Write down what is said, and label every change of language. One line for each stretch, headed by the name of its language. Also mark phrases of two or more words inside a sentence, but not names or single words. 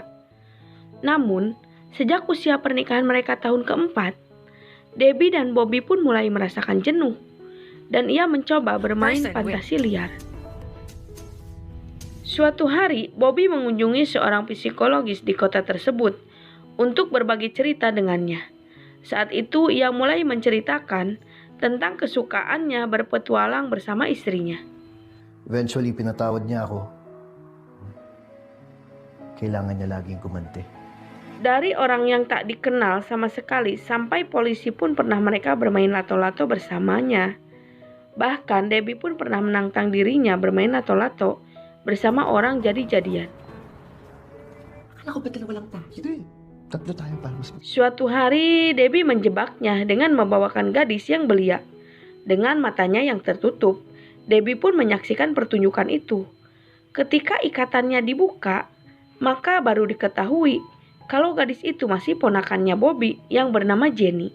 Indonesian: Namun, sejak usia pernikahan mereka tahun keempat, Debbie dan Bobby pun mulai merasakan jenuh dan ia mencoba bermain fantasi liar. Suatu hari, Bobby mengunjungi seorang psikologis di kota tersebut untuk berbagi cerita dengannya. Saat itu, ia mulai menceritakan tentang kesukaannya berpetualang bersama istrinya.
Filipino: Eventually, pinatawad niya ako. Kailangan niya laging kumante.
Indonesian: Dari orang yang tak dikenal sama sekali sampai polisi pun pernah mereka bermain lato-lato bersamanya. Bahkan Debbie pun pernah menantang dirinya bermain lato-lato bersama orang jadi-jadian.
Filipino: Ako ba dalawa lang tayo? Hindi. Tatlo tayo para mas...
Indonesian: Suatu hari Debbie menjebaknya dengan membawakan gadis yang belia. Dengan matanya yang tertutup, Debbie pun menyaksikan pertunjukan itu. Ketika ikatannya dibuka, maka baru diketahui kalau gadis itu masih ponakannya Bobby yang bernama Jenny.